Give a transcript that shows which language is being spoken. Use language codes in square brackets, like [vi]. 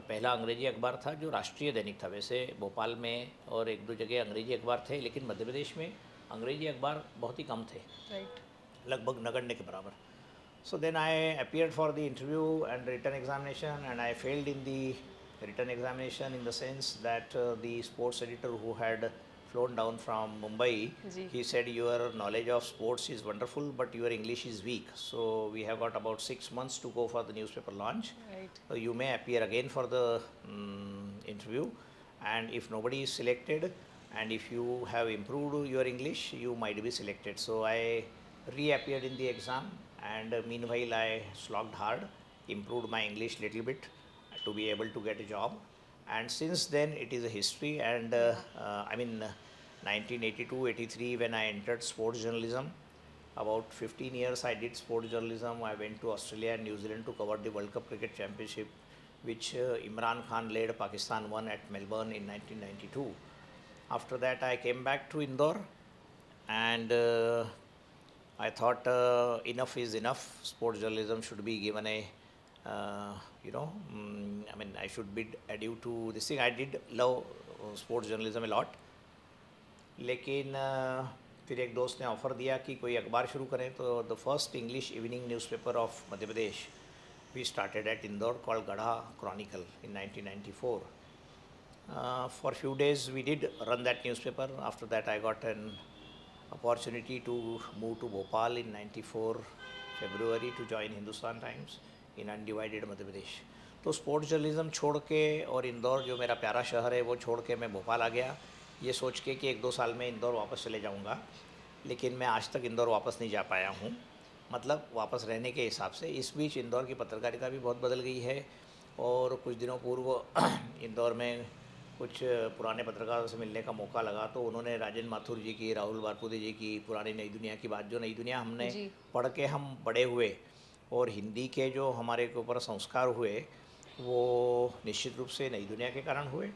[hi] पहला अंग्रेजी अखबार था जो राष्ट्रीय दैनिक था। वैसे भोपाल में और एक दो जगह अंग्रेजी अखबार थे, लेकिन मध्य प्रदेश में अंग्रेजी अखबार बहुत ही कम थे, [en] right, [hi] लगभग नगण्य के बराबर। [en] so then I appeared for the interview and written examination, and I failed in the written examination in the sense that the sports editor who had flown down from Mumbai, [hi] ji. [en] he said your knowledge of sports is wonderful, but your English is weak. So we have got about 6 months to go for the newspaper launch. Right. So you may appear again for the interview, and if nobody is selected, and if you have improved your English, you might be selected. So I reappeared in the exam, and meanwhile I slogged hard, improved my English little bit to be able to get a job. And since then it is a history. And I mean 1982-83 when I entered sports journalism, About 15 years I did sport journalism. I went to Australia and New Zealand to cover the World Cup Cricket Championship, which Imran Khan led. Pakistan won at Melbourne in 1992. After that, I came back to Indore, and I thought enough is enough. Sports journalism should be given a, I mean, I should bid adieu to this thing. I did love sports journalism a lot. [hi] लेकिन फिर एक दोस्त ने offer दिया कि कोई अखबार शुरू करें, तो [en] The first English evening newspaper of Madhya Pradesh we started at Indore called Garha chronicle in 1994. For few days we did run that newspaper. After that I got an opportunity to move to Bhopal in 94 February to join Hindustan Times in undivided Madhya Pradesh. [hi] तो sports journalism छोड़ के और इंदौर जो मेरा प्यारा शहर है वो छोड़ के मैं भोपाल आ गया, ये सोच के कि 1-2 साल में इंदौर वापस चले जाऊंगा. लेकिन मैं आज तक इंदौर वापस नहीं जा पाया हूँ, मतलब वापस रहने के हिसाब से. इस बीच इंदौर की पत्रकारिता भी बहुत बदल गई है, और कुछ दिनों पूर्व इंदौर में कुछ पुराने पत्रकारों से मिलने का मौका लगा, तो उन्होंने राजेंद्र माथुर जी की, राहुल बारपुदे जी की पुरानी नई दुनिया की बात, जो नई दुनिया हमने पढ़ के हम बड़े हुए और हिंदी के जो हमारे के ऊपर संस्कार हुए वो निश्चित रूप से नई दुनिया के कारण हुए